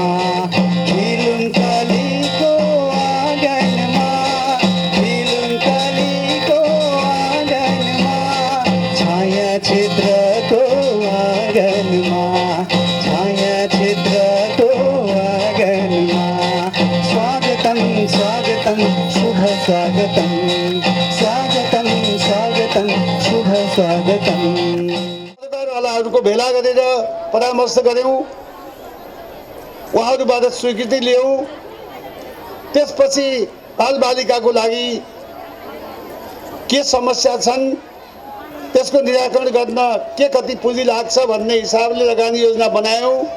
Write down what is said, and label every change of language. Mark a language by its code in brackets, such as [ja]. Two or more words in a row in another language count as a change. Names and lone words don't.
[ne] खिलुङकालीको आँगनमा, खिलुङकालीको आँगनमा छाया क्षेत्रको आँगनमा, छाया क्षेत्रको आँगनमा स्वागतम स्वागतम शुभ स्वागतम, स्वागतम स्वागतम शुभ स्वागतम। वालाहरूको भेला गरेर परामर्श गऱ्यौँ, उहाँहरूबाट स्वीकृति लियौँ। त्यसपछि बालबालिकाको लागि के समस्या छन्, त्यसको निराकरण गर्न के कति पुँजी लाग्छ भन्ने हिसाबले लगानी योजना बनायौँ।